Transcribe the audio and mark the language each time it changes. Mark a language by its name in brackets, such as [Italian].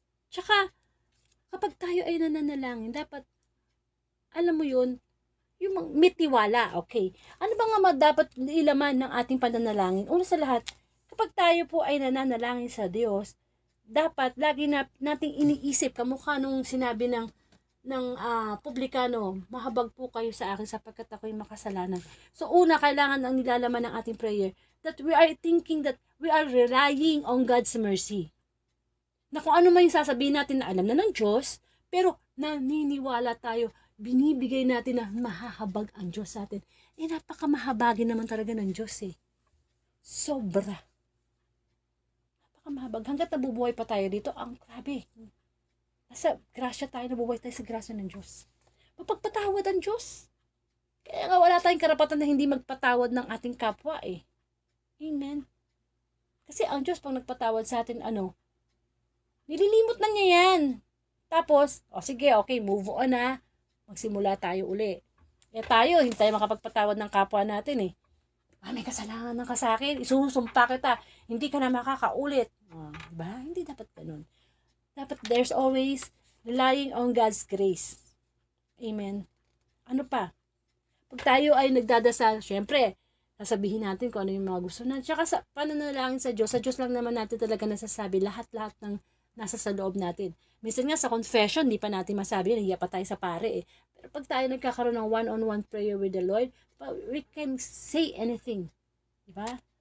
[Filipino] Tsaka, kapag tayo ay nananalangin, dapat, alam mo yun, yung may tiwala, okay? Ano ba nga dapat ilaman ng ating pananalangin? Una sa lahat, kapag tayo po ay nananalangin sa Diyos, dapat lagi nating iniisip, kamukha nung sinabi ng publikano, mahabag po kayo sa akin sapagkat ako'y makasalanan. So una, kailangan ang nilalaman ng ating prayer [English] that we are thinking that we are relying on God's mercy. [Filipino] Na kung ano man yung sasabihin natin na alam na ng Diyos, pero naniniwala tayo, binibigay natin na mahahabag ang Diyos sa atin. Eh napakamahabagin naman talaga ng Diyos eh. Sobra. Napakamahabag. Hanggat nabubuhay pa tayo dito, ang grabe. Nasa grasya tayo, nabubuhay tayo sa grasya ng Diyos. Mapagpatawad ang Diyos. Kaya nga wala tayong karapatan na hindi magpatawad ng ating kapwa eh. Amen. Kasi ang Diyos pag nagpatawad sa atin, nililimot na niya yan. Tapos, sige, okay, move on na. Magsimula tayo uli. Eh tayo, hindi tayo makapagpatawad ng kapwa natin eh. May kasalanan ka sa akin, isusumpa kita, hindi ka na makakaulit. Diba? Hindi dapat ganun. [English] Dapat there's always relying on God's grace. [Filipino] Amen. Ano pa? Pag tayo ay nagdadasal, syempre, Sasabihin natin kung ano yung mga gusto natin. Tsaka sa pananalangin sa Diyos lang naman natin talaga nasasabi lahat-lahat ng nasa sa loob natin. Minsan nga sa confession, di pa natin masabi, nahiya pa tayo sa pare eh. Pero pag tayo nagkakaroon ng [English] one-on-one prayer with the Lord, we can say anything. Diba?